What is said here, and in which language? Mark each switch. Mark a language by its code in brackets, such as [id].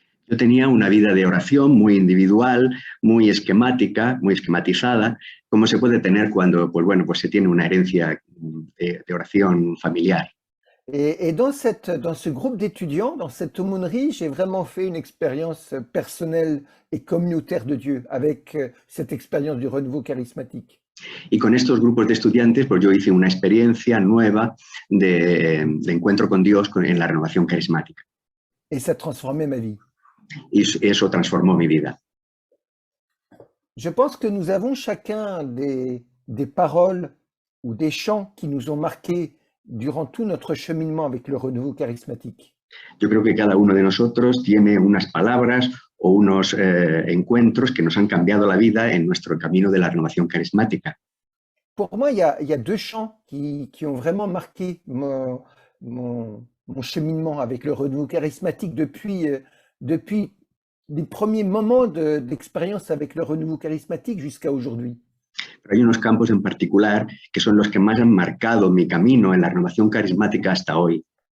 [es] Yo tenía una vida de oración muy individual, muy esquemática, muy esquematizada, como se puede tener cuando, pues bueno, pues se tiene una herencia de oración familiar. [fr] Et dans ce groupe d'étudiants, dans cette aumônerie, j'ai vraiment fait une expérience personnelle et communautaire de Dieu avec cette expérience du renouveau charismatique. [es] Y con estos grupos de estudiantes, pues yo hice una experiencia nueva de encuentro con Dios en la renovación carismática. [fr] Et ça transformait ma vie. [es] Y eso transformó mi vida. [fr] Je pense que nous avons chacun des paroles ou des chants qui nous ont marqués durant tout notre cheminement avec le renouveau charismatique. [es] Yo creo que cada uno de nosotros tiene unas palabras o unos encuentros que nos han cambiado la vida en nuestro camino de la renovación carismática. [fr] Pour moi, il y a deux chants qui ont vraiment marqué mon cheminement avec le renouveau charismatique depuis les premiers moments d'expérience avec le renouveau charismatique jusqu'à aujourd'hui. [es] Pero hay unos campos en particular que son los que más han marcado mi camino en la renovación carismática hasta hoy.